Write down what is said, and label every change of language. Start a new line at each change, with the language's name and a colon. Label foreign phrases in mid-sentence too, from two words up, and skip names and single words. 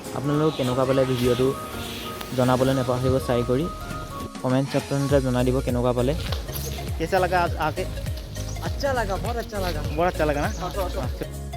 Assamese: আপোনালোক কেনেকুৱা পালে ভিডিঅ'টো জনাবলৈ নাপাহৰিব, চাই কৰি কমেণ্ট ছেকশ্যনতে জনাই দিব কেনেকুৱা পালে।
Hindi: कैसा लगा आके? अच्छा लगा, बहुत अच्छा लगा। बहुत अच्छा लगा ना।